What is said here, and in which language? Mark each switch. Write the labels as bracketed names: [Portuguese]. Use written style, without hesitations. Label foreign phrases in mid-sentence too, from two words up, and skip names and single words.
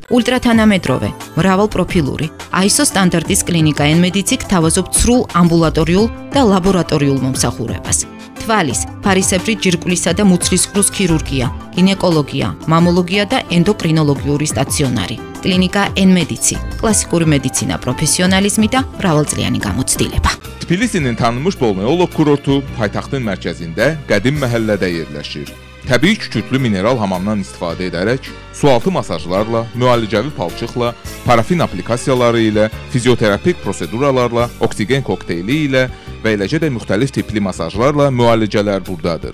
[Georgian] ულტრათანამეტროვე, მრავალპროფილური, ISO სტანდარტის კლინიკა N-Medici გთავაზობთ სრულ ამბულატორიულ და ლაბორატორიულ მომსახურებას. თვალის, ფარისებრი ჯირკვლისა და მუცლისყრუს ქირურგია, გინეკოლოგია, მამოლოგია და ენდოკრინოლოგიური სტაციონარი. კლინიკა N-Medici, კლასიკური მედიცინა, პროფესიონალიზmi და მრავალწლიანი გამოცდილება. [Azerbaijani] Tbilisinin tanınmış balneolog kurortu paytaxtın mərkəzində qədim məhəllədə yerləşir. Təbii kükürtlü mineral hamamdan istifadə edərək, sualtı masajlarla, müalicəvi palçıqla, parafin aplikasiyaları ilə, fizioterapik proseduralarla, oksigen kokteyli ilə və eləcə də müxtəlif tipli masajlarla müalicələr buradadır.